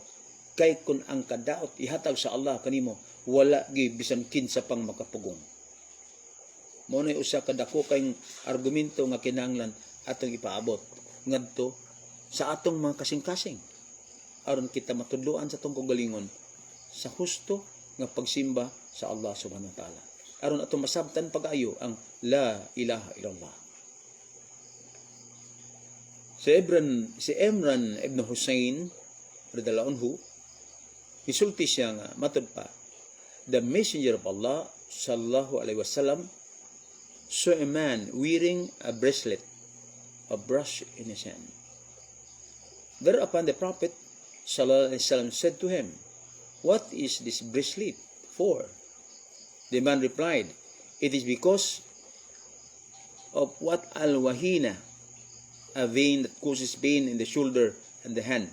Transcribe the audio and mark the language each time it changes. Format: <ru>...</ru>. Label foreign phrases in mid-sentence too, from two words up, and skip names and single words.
<ceb>Kay kun ang kadaot ihatag sa Allah kanimo, wala gi bisan kinsa pang makapugong. Mao nay usa ka dako kay argumento nga kinahanglan atong ipaabot ngadto sa atong mga kasing-kasing aron kita matudloan sa atong kaugalingon sa husto nga pagsimba sa Allah</ceb> <ar>سبحانه وتعالى.</ar> <ceb>Aron atong masabtan pag-ayo ang</ceb> <ar>لا إله إلا الله.</ar> <ceb>Si Imran ibn Hussein</ceb> <ar>رضي الله عنه,</ar> <ceb>misulti siya nga matud pa,</ceb> <en>the messenger of Allah</en> <ar>صلى الله عليه وسلم</ar> <en>saw a man wearing a bracelet, a brush in his hand. Thereupon the Prophet</en> <ar>صلى الله عليه وسلم</ar> <en>said to him, "What is this bracelet for?" The man replied, "It is because of what al-wahina, a vein that causes pain in the shoulder and the hand."</en>